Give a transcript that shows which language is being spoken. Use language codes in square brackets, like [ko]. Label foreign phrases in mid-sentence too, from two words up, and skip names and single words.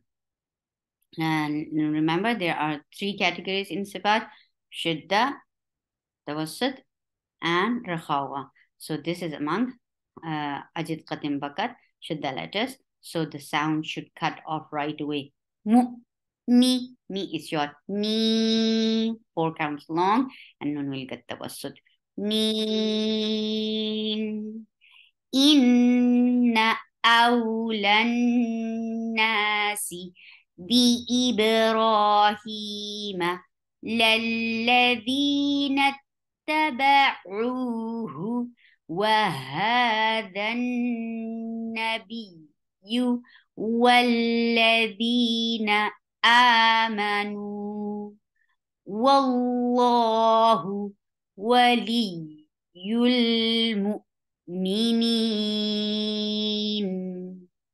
[en] And remember, there are 3 categories in sifat: shidda, tawassut, and rakhawa. So this is among [ar] أجد قط بكت شدة [en] letters. So the sound should cut off right away. Mu, mi is short. Ni, 4 counts long, and nun will get tawassut. [ar] من إن أولى الناس بإبراهيم للذين اتبعوه وهذا النبي والذين آمنوا والله ولي المؤمنين.